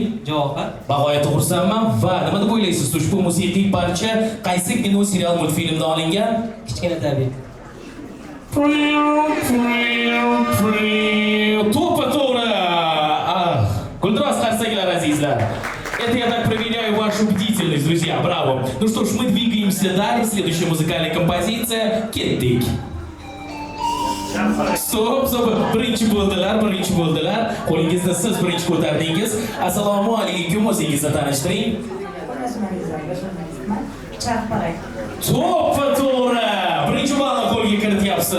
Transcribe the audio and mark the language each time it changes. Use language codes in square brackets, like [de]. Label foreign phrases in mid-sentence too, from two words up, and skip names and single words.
[uz] Javohar. Bag'oyatda xursandman va nima deb o'ylaysiz? Ushbu musiqiy parcha qaysi kino, serial, multfilmda olingan? Kichkina tabiat. To'g'ri. Guldiroz qarsaklar azizlar. [ru] Это я так проверяю вашу бдительность, друзья. Браво. Ну что ж, мы двигаемся далее. Следующая музыкальная композиция «Кетдик». [uz] Stop. Birinchi bo'ldilar. Qo'lingizni siz birinchi ko'tardingiz. Assalomu alaykum, o'zingizni tanishtiring. To'g'ri. Birinchi ballni qo'lga kirityapsiz.